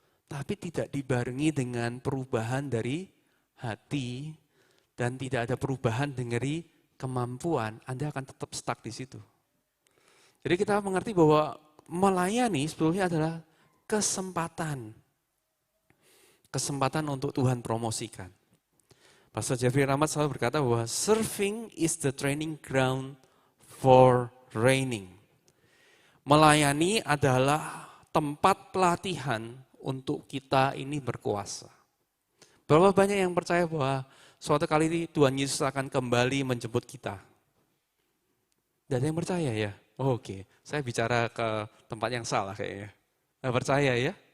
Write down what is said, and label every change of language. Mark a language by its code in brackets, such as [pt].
[id] Tapi tidak dibarengi dengan perubahan dari hati dan tidak ada perubahan dari kemampuan, Anda akan tetap stuck di situ. Jadi kita mengerti bahwa melayani sebetulnya adalah kesempatan. Kesempatan untuk Tuhan promosikan. Pastor Jeffrey Rahmat selalu berkata bahwa [en] serving is the training ground for reigning. [id] Melayani adalah tempat pelatihan untuk kita ini berkuasa. Berapa banyak yang percaya bahwa suatu kali ini Tuhan Yesus akan kembali menjemput kita? Tidak ada yang percaya ya? Oh, oke, saya bicara ke tempat yang salah kayaknya. Nggak percaya ya?